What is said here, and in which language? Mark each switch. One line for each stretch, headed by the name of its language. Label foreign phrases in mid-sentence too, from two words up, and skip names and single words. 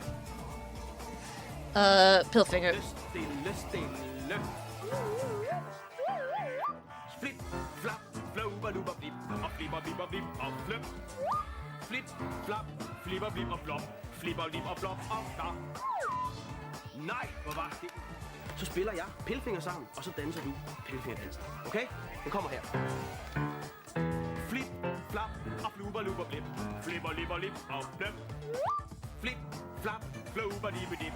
Danish: Pillfinger. Flip, flap, flow, balooba, blip, up, flip, up, blip, up, flip. Flip, flap, flipper, blip, up, flop, flipper, blip, up, flop, up, da. Nej, hvor var det? Så spiller jeg pillfinger sammen, og så danser du pillfingerdansen. Okay? Den kommer her. Flip, flap, og fluber, luber, blip. Flipper, lipper, lip, og flip. Flip, flap, flober, lippe, dip.